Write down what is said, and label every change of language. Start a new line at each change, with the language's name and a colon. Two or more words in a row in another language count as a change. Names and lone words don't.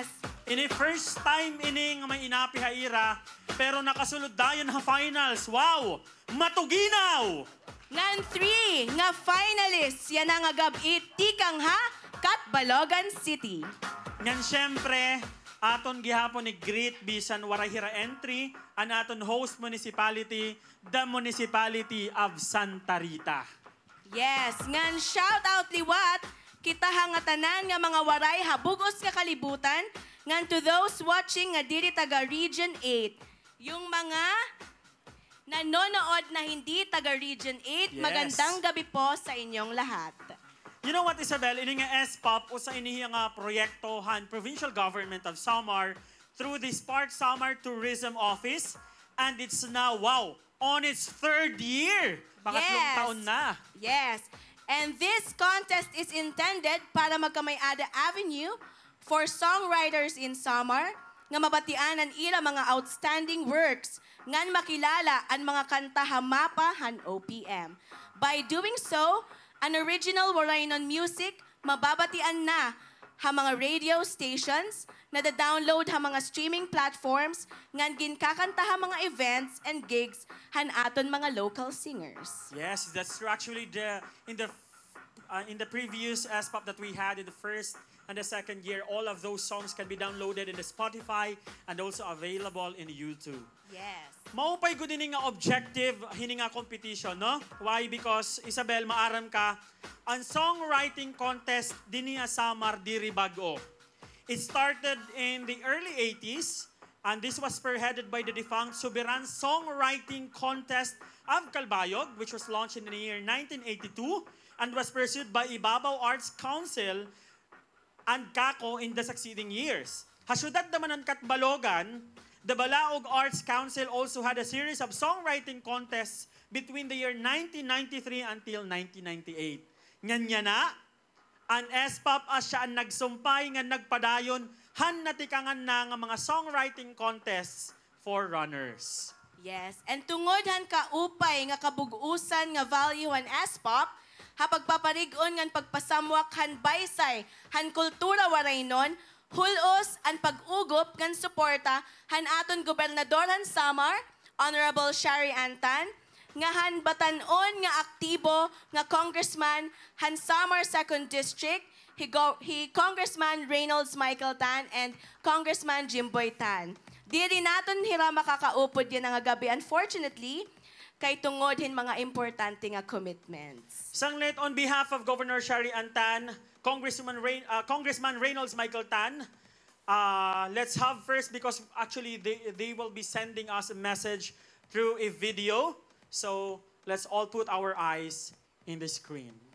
Waray: Ini
English: first time
Waray: ini nga may inapi ha ira pero nakasulod dayon ha finals. Wow! Matuginaw! Ngan 3 nga finalists yan ang agab-it tikang ha Catbalogan City. Ngan syempre, aton gihapon ni greet bisan warahira entry an aton host municipality,
English: the Municipality of
Waray: Santa Rita. Yes, ngan
English: shout out
Waray: liwat kita hangatanan nga mga waray habugos nga kalibutan ngan
English: to those watching
Waray: nga diri taga Region 8.
Filipino: Yung mga nanonood na hindi taga Region 8,
English: Yes.
Filipino: magandang gabi po sa inyong lahat.
English: You know what, Isabel?
Waray: Ini nga S-Pop usa ini nga proyektohan
English: Provincial Government of Samar through the Smart Samar Tourism Office and it's now, wow, on its third year.
Filipino: Pangatlong taon na.
English: Yes. And this contest is intended
Waray: para magkamay-ada
English: avenue for songwriters in Samar
Waray: nga mabatian ang ila mga
English: outstanding works
Waray: ngan makilala ang mga kanta hamapa han OPM.
English: By doing so,
Waray: an original Warainon music mababatian na ha mga
English: radio stations
Waray: na da-download ha mga
English: streaming platforms
Waray: ngan ginkakanta ha mga
English: events and gigs
Waray: han aton mga
English: local singers. Yes, that's true. Actually, in the previous S-Pop that we had in the first and the second year, all of those songs can be downloaded in the Spotify and also available in YouTube. Yes.
Waray: Maupay ko din nga objective hininga competition, no?
English: Why?
Waray: Because, Isabel, maaram ka, ang songwriting contest din niya Samar diri Bago.
English: It started in the early 80s, and this was spearheaded by the defunct Subiran Songwriting Contest of Calbayog, which was launched in the year 1982 and was pursued by Ibabaw Arts Council and Kako in the succeeding years.
Waray: Hasyudad naman ng Catbalogan,
English: the Balaog Arts Council also had a series of songwriting contests between the year 1993 until 1998.
Waray: Nganya na, ang S-Pop siya ang nagsumpay nga nagpadayon han natikangan na nga mga
English: songwriting contests for runners. Yes.
Waray: And tungod han kaupay nga kabugusan nga value han S-Pop, hapagpaparigon ngan pagpasamwak han baysay, han kultura waraynon, hulos ang pag-ugop ngan suporta han aton gobernador han Samar, Honorable Shari Antan, nga han batanon nga aktibo nga congressman han Samar 2nd District, he Congressman Reynolds Michael Tan and Congressman Jimboy Tan. Diri naton hira makakaupod yan nga gabi, unfortunately, kay tungod hin mga importante nga commitments. Sanglit,
English: on behalf of Governor Shari Antan, Congressman Reynolds Michael Tan, let's have first, because actually they will be sending us a message through a video. So let's all put our eyes in the screen.